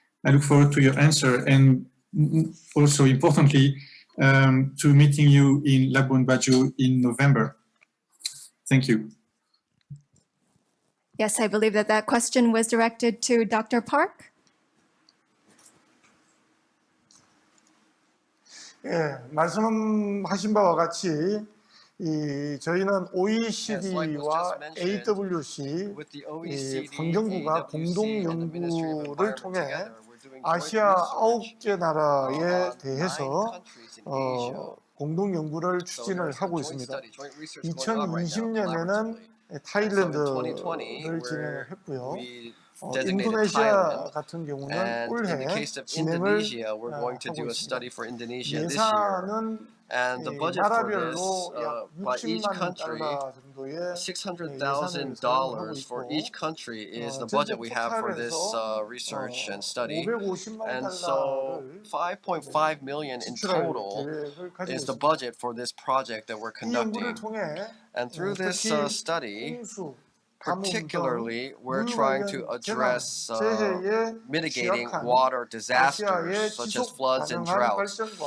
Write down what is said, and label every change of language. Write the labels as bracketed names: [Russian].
[English] I look forward to your answer, and also importantly, to meeting you in Labuan Bajo in November. Thank you. Yes, I believe that question was directed to Dr. Park. [Korean] 예, 말씀하신 바와 같이 저희는 OECD와 AWC 환경부가 공동 연구를 통해 아시아 9개 나라에 대해서 공동 연구를 추진을 하고 있습니다. 2020년에는 타일랜드를 진행을 했고요. 인도네시아 같은 경우는 올해 진행을 하고 있습니다. 예산은 나라별로 약 $60만 정도의 [English] $600,000 for each country is the budget we have for this research and study. And so $5.5 million in total is the budget for this project that we're conducting. And through this study, particularly, we're trying to address mitigating water disasters such as floods and droughts.